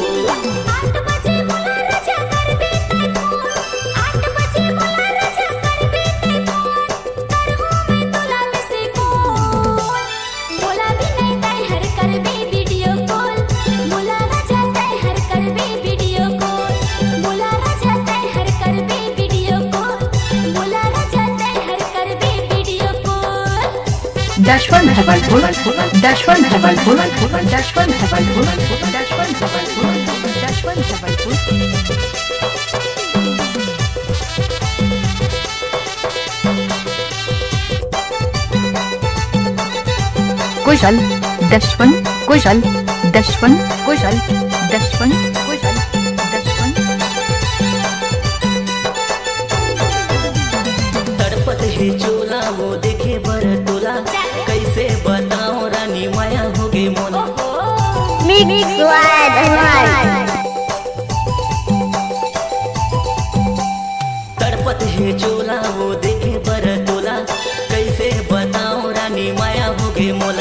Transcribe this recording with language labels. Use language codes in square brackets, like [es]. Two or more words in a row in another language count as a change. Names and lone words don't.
[hne] 8 बजे मोला रजा कर दे तय फोन, 8 बजे मोला रजा कर दे तय फोन, करहूँ मैं तोला [en] miss call. [hne] मोला भी नहीं तय हर कर दे [en] video call, [hne] मोला रजा तय हर कर दे [en] video call, [hne] मोला रजा तय हर कर दे [en] video call, [hne] मोला रजा तय हर कर दे [en] video call. [hne] दशवंत धवलपुर, दशवंत धवलपुर, दशवंत धवलपुर, दशवंत धवलपुर, दशवंत धवलपुर। कुशल दशवंत कुशल दशवंत कुशल दशवंत कुशल दशवंत। तड़पत है चोला वो देखे बर तोला, कैसे बताऊं रानी माया हो गई मोला। तड़पत है चोला वो देखे बर तोला, कैसे बताऊं रानी माया हो गई मोला।